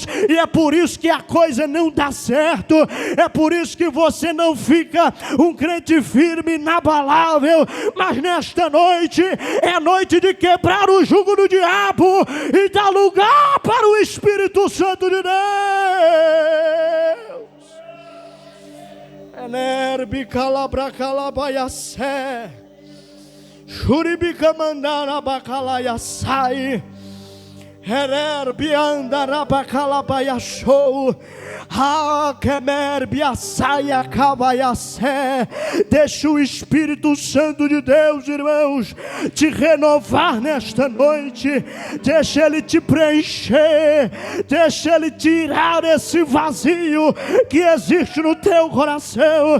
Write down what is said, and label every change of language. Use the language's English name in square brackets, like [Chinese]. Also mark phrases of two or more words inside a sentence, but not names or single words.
[Portuguese] E é por isso que a coisa não dá certo, é por isso que você não fica um crente firme, inabalável. Mas nesta noite é noite de quebrar o jugo do diabo e dar lugar para o Espírito Santo de Deus. Enerbi calabra calabaiaçé, Juribica mandara bacalaiaçai, Hererbi andara calabaiaçou. Deixa o Espírito Santo de Deus, irmãos, te renovar nesta noite. Deixa Ele te preencher, deixa Ele tirar esse vazio que existe no teu coração.